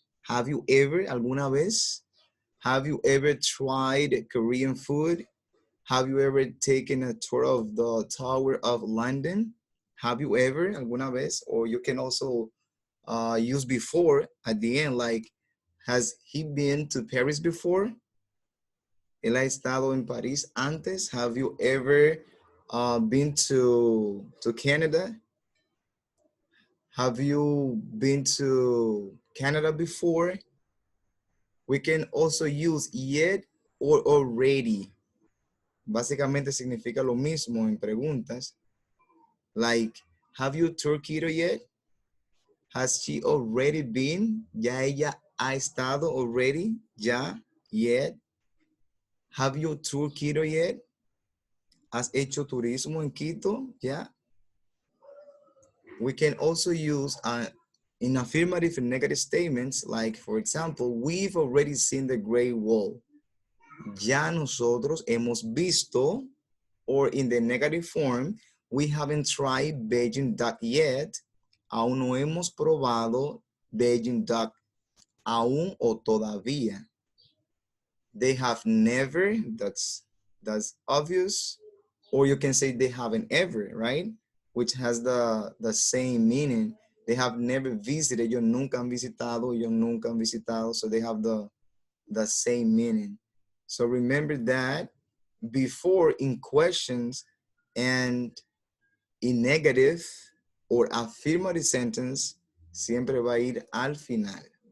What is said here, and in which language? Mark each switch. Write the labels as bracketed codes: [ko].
[en] Have you ever, [es] alguna vez? [en] Have you ever tried Korean food? Have you ever taken a tour of the Tower of London? Have you ever, [es] alguna vez? [en] Or you can also use before at the end, like, has he been to Paris before? [es] Él ha estado en París antes. [en] Have you ever been to Canada? Have you been to Canada before? We can also use yet or already. [es] Básicamente significa lo mismo en preguntas. [en] Like, have you toured Quito yet? Has she already been? [es] Ya ella ha estado [en] already? Ya, yet. Have you toured Quito yet? [es] ¿Has hecho turismo en Quito? [en] Yeah. We can also use in affirmative and negative statements, like, for example, we've already seen the Great Wall. [es] Ya nosotros hemos visto, [en] or in the negative form, we haven't tried Beijing duck yet. [es] Aún no hemos probado Beijing duck. Aún o todavía. [en] They have never, that's obvious. Or you can say they haven't ever, right? Which has the same meaning. They have never visited. [es] Ellos nunca han visitado. Ellos nunca han visitado. [en] So they have the same meaning. So remember that before in questions and in negative or affirmative sentence, [es] siempre va a ir al final.